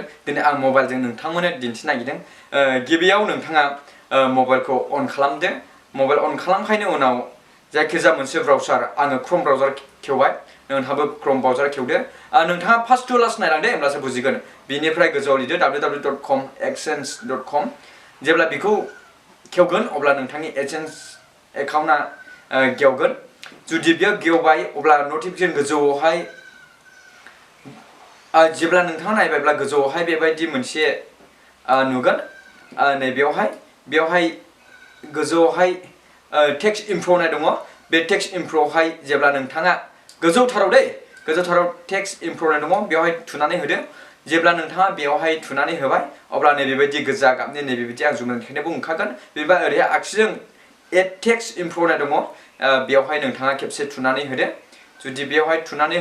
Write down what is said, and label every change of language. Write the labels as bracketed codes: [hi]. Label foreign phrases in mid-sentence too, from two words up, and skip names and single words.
[brx] दिनै आं मबाइलजों नोंथांमोननो दिन्थिनो नागिरदों गिबियाव नोंथाङा मबाइलखौ अन खालामदो मबाइल अन खालामखांनायनि उनाव जायखिजाया मोनसे ब्राउजार आङो क्रोम ब्राउजार खेवबाय नोंथाङाबो क्रोम ब्राउजार खेवदो नोंथाङा [en] first to last [brx] नायलांदो होमब्लासो बुजिगोन बिनिफ्राय गोजौआव लिरदो www.com/exchange.com जेब्ला बेखौ खेवगोन अब्ला नोंथांनि एसेन्स एकाउन्टआ गेवगोन जुदि बेयो गेवबाय अब्ला नटिफिकेशन गोजौआवहाय जेब्ला नोंथाङा नायबायब्ला गोजौआवहाय बेबायदि मोनसे नुगोन बेवहाय गोजौआवहाय [en] text info [brx] होननाय दङ बे [en] text info [brx] जेब्ला नोंथाङा गोजौथाराव [en] text info [brx] होननाय दङ बेवहाय थुनानै होदो जेब्ला नोंथाङा बेवहाय थुनानै होबाय अब्ला नैबेबायदि गोजा गाबनि नैबेबायदि आं जुम देखायनायबो ओंखारगोन बेबा ओरैहाय आगसिजों [en] add text info [brx] होननाय दङ बेवहाय नोंथाङा खेबसे थुनानै होदो जुदि बेवहाय थुनानै